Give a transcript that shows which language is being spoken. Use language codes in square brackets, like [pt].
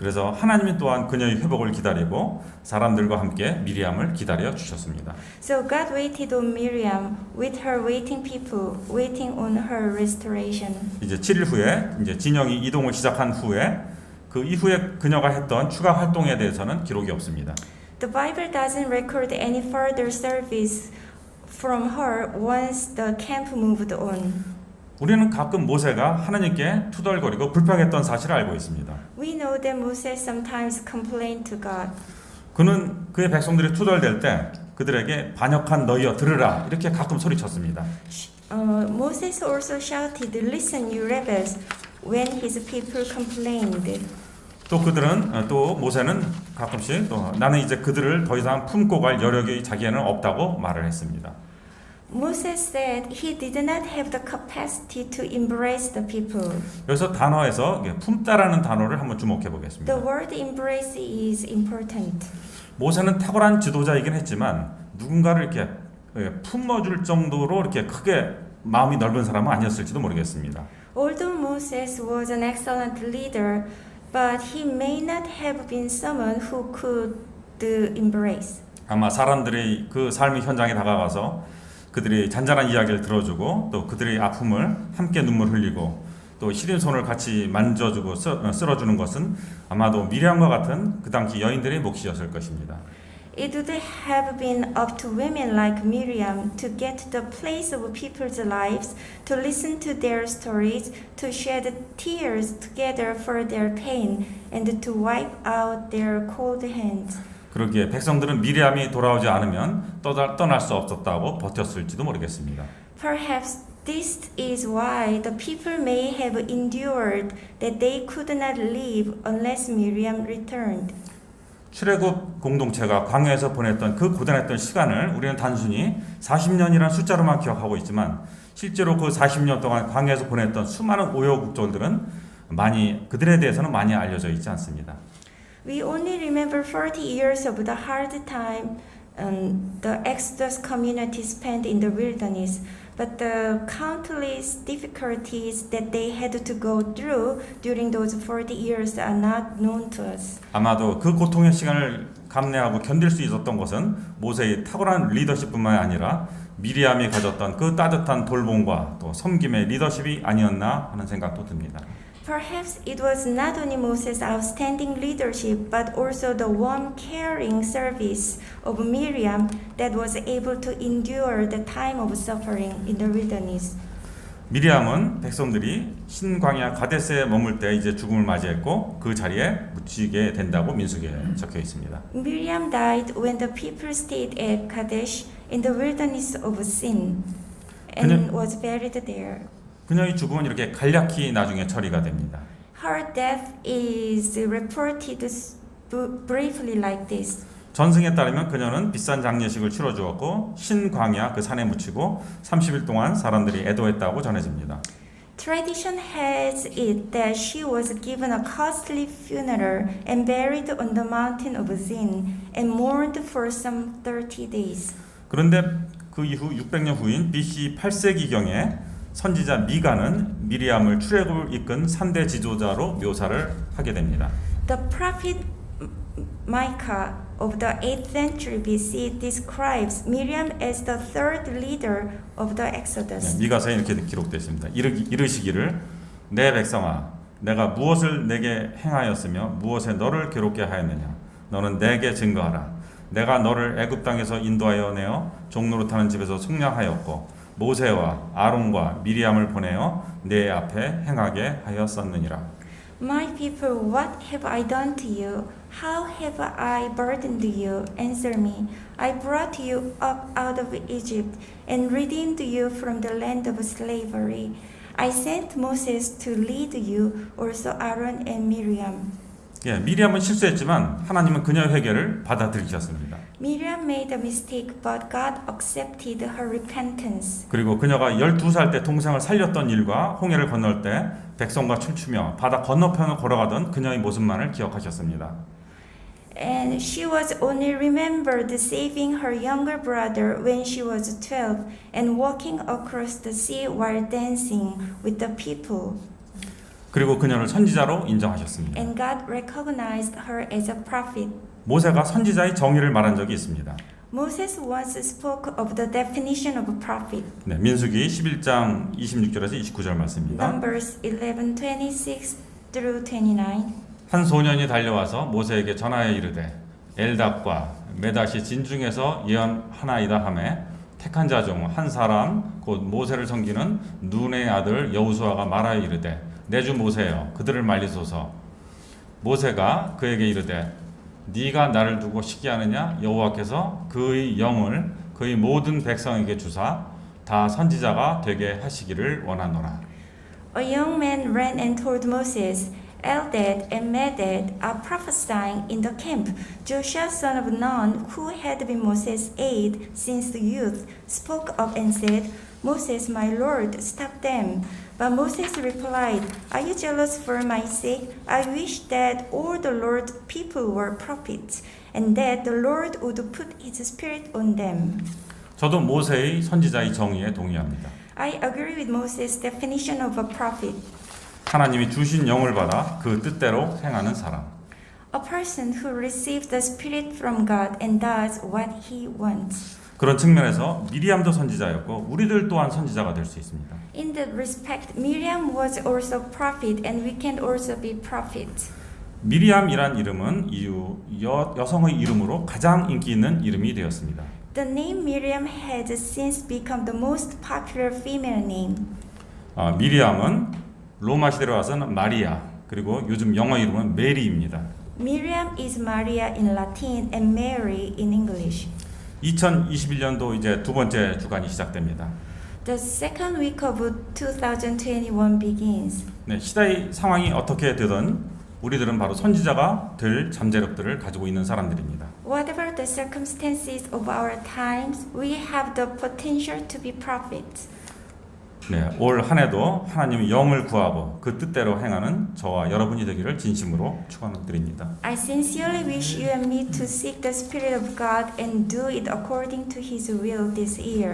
[ko] 그래서 하나님이 또한 그녀의 회복을 기다리고 사람들과 함께 미리암을 기다려 주셨습니다. [en] So God waited on Miriam with her waiting people, waiting on her restoration. [ko] 이제 7일 후에 이제 진영이 이동을 시작한 후에 그 이후에 그녀가 했던 추가 활동에 대해서는 기록이 없습니다. [en] The Bible doesn't record any further service from her once the camp moved on. [ko] 우리는 가끔 모세가 하나님께 투덜거리고 불평했던 사실을 알고 있습니다. [en] We know that Moses sometimes complained to God. [ko] 그는 그의 백성들이 투덜댈 때 그들에게 반역한 너희여 들으라 이렇게 가끔 소리쳤습니다. [en] Moses also shouted, "Listen, you rebels," when his people complained. [ko] 또 그들은 또 모세는 가끔씩 또 나는 이제 그들을 더 이상 품고 갈 여력이 자기에는 없다고 말을 했습니다. [en] Moses said he did not have the capacity to embrace the people. [ko] 여기서 단어에서 품다라는 단어를 한번 주목해 보겠습니다. [en] The word embrace is important. [ko] 모세는 탁월한 지도자이긴 했지만 누군가를 이렇게 품어줄 정도로 이렇게 크게 마음이 넓은 사람은 아니었을지도 모르겠습니다. [en] Although Moses was an excellent leader, but he may not have been someone who could embrace. [ko] 아마 사람들이 그 삶의 현장에 다가가서 그들이 잔잔한 이야기를 들어주고 또 그들의 아픔을 함께 눈물 흘리고 또 시린 손을 같이 만져주고 쓸어주는 것은 아마도 미리암과 같은 그 당시 여인들의 몫이었을 것입니다. [en] It would have been up to women like Miriam to get to the place of people's lives, to listen to their stories, to shed tears together for their pain, and to wipe out their cold hands. [ko] 그러기에 백성들은 미리암이 돌아오지 않으면 떠날 수 없었다고 버텼을지도 모르겠습니다. [en] Perhaps this is why the people may have endured that they could not leave unless Miriam returned. [ko] 출애굽 공동체가 광야에서 보냈던 그 고단했던 시간을 우리는 단순히 40년이라는 숫자로만 기억하고 있지만 실제로 그 40년 동안 광야에서 보냈던 수많은 우여곡절들은 그들에 대해서는 많이 알려져 있지 않습니다. [en] We only remember 40 years of the hard time the Exodus community spent in the wilderness, but the countless difficulties that they had to go through during those 40 years are not known to us. [ko] 아마도 그 고통의 시간을 감내하고 견딜 수 있었던 것은 모세의 탁월한 리더십뿐만 아니라 미리암이 가졌던 그 따뜻한 돌봄과 또 섬김의 리더십이 아니었나 하는 생각도 듭니다. [en] Perhaps it was not only Moses' outstanding leadership, but also the warm, caring service of Miriam that was able to endure the time of suffering in the wilderness. [ko] 미리암은 백성들이 신광야 가데스에 머물 때 이제 죽음을 맞이했고 그 자리에 묻히게 된다고 민수기에 적혀 있습니다. [en] Miriam died when the people stayed at Kadesh in the wilderness of Sin and was buried there. [ko] 그녀의 죽음은 이렇게 간략히 나중에 처리가 됩니다. [en] Her death is reported briefly like this. [ko] 전승에 따르면 그녀는 비싼 장례식을 치러 주었고 신광야 그 산에 묻히고 30일 동안 사람들이 애도했다고 전해집니다. [en] Tradition has it that she was given a costly funeral and buried on the mountain of Zin and mourned for some 30 days. [ko] 그런데 그 이후 600년 후인 BC 8세기경에 선지자 미가는 미리암을 출애굽을 이끈 3대 지도자로 묘사를 하게 됩니다. [en] The prophet Micah of the 8th century BC describes Miriam as the third leader of the Exodus. [ko] 미가서에 이렇게 기록되어 있습니다. 이르시기를 내 백성아 내가 무엇을 내게 행하였으며 무엇에 너를 괴롭게 하였느냐 너는 내게 증거하라. 내가 너를 애굽 땅에서 인도하여 내어 종노릇하는 집에서 속량하였고 모세와 아론과 미리암을 보내어 내 앞에 행하게 하였었느니라. [en] My people, what have I done to you? How have I burdened you? Answer me. I brought you up out of Egypt and redeemed you from the land of slavery. I sent Moses to lead you, also Aaron and Miriam. [ko] 예, 미리암은 실수했지만 하나님은 그녀의 회개를 받아들이셨습니다. [en] Miriam made a mistake, but God accepted her repentance. [ko] 그리고 그녀가 12살 때 동생을 살렸던 일과 홍해를 건널 때 백성과 춤추며 바다 건너편을 걸어가던 그녀의 모습만을 기억하셨습니다. [en] And she was only remembered saving her younger brother when she was 12 and walking across the sea while dancing with the people. [ko] 그리고 그녀를 선지자로 인정하셨습니다. [en] And God recognized her as a prophet. [ko] 모세가 선지자의 정의를 말한 적이 있습니다. [en] Moses once spoke of the definition of a prophet. [ko] 네, 민수기 11장 26절에서 29절 말씀입니다. [en] Numbers 11:26 through 29. [ko] 한 소년이 달려와서 모세에게 전하여 이르되 엘답과 메다시 진중에서 예언하나이다 하매 택한 자 중 한 사람 곧 모세를 섬기는 눈의 아들 여호수아가 말하여 이르되 내 주 모세여 그들을 말리소서. 모세가 그에게 이르되 네가 나를 두고 시기하느냐 여호와께서 그의 영을 그의 모든 백성에게 주사 다 선지자가 되게 하시기를 원하노라. [en] A young man ran and told Moses, Eldad and Medad are prophesying in the camp. Joshua son of Nun, who had been Moses' aide since youth, spoke up and said, Moses, my Lord, stop them. But Moses replied, Are you jealous for my sake? I wish that all the Lord's people were prophets, and that the Lord would put his spirit on them. [ko] 저도 모세의 선지자의 정의에 동의합니다. [en] I agree with Moses' definition of a prophet. [ko] 하나님이 주신 영을 받아 그 뜻대로 행하는 사람. [en] A person who receives the Spirit from God and does what he wants. [ko] 그런 측면에서 미리암도 선지자였고 우리들 또한 선지자가 될 수 있습니다. [en] In that respect, Miriam was also prophet and we can also be prophets. [ko] 미리암이란 이름은 여성의 이름으로 가장 인기 있는 이름이 되었습니다. [en] The name Miriam has since become the most popular female name. [ko] 미리암은 로마 시대로 와서는 마리아, 그리고 요즘 영어 이름은 메리입니다. [en] Miriam is Maria in Latin and Mary in English. [ko] 2021년도 이제 두 번째 주간이 시작됩니다. [en] The second week of 2021 begins. [ko] 네, 시대의 상황이 어떻게 되든 우리들은 바로 선지자가 될 잠재력들을 가지고 있는 사람들입니다. [en] Whatever the circumstances of our times, we have the potential to be prophets. [ko] 네, 올 한 해도 하나님의 영을 구하고 그 뜻대로 행하는 저와 여러분이 되기를 진심으로 축원드립니다. [en] I sincerely wish you and me to seek the Spirit of God and do it according to His will this year.